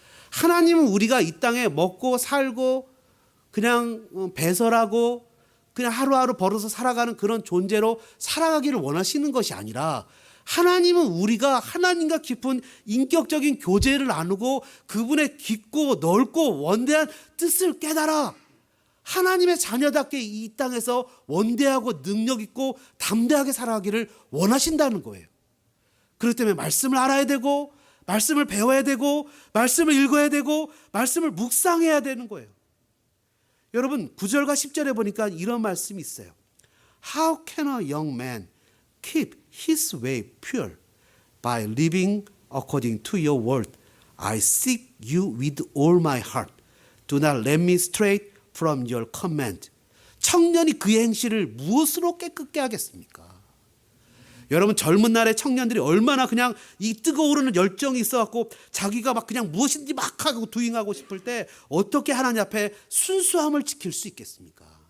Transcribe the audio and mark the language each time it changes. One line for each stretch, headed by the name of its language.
Korean: 하나님은 우리가 이 땅에 먹고 살고 그냥 배설하고 그냥 하루하루 벌어서 살아가는 그런 존재로 살아가기를 원하시는 것이 아니라 하나님은 우리가 하나님과 깊은 인격적인 교제를 나누고 그분의 깊고 넓고 원대한 뜻을 깨달아 하나님의 자녀답게 이 땅에서 원대하고 능력 있고 담대하게 살아가기를 원하신다는 거예요. 그렇기 때문에 말씀을 알아야 되고 말씀을 배워야 되고 말씀을 읽어야 되고 말씀을 묵상해야 되는 거예요. 여러분 9절과 10절에 보니까 이런 말씀이 있어요.
English: How can a young man keep his way pure? By living according to your word. I seek you with all my heart. Do not let me stray from your command.
Korean: 청년이 그의 행실을 무엇으로 깨끗게 하겠습니까? 여러분 젊은 날의 청년들이 얼마나 그냥 이 뜨거오르는 열정이 있어갖고 자기가 막 그냥 무엇인지 막 하고 두잉하고 싶을 때 어떻게 하나님 앞에 순수함을 지킬 수 있겠습니까?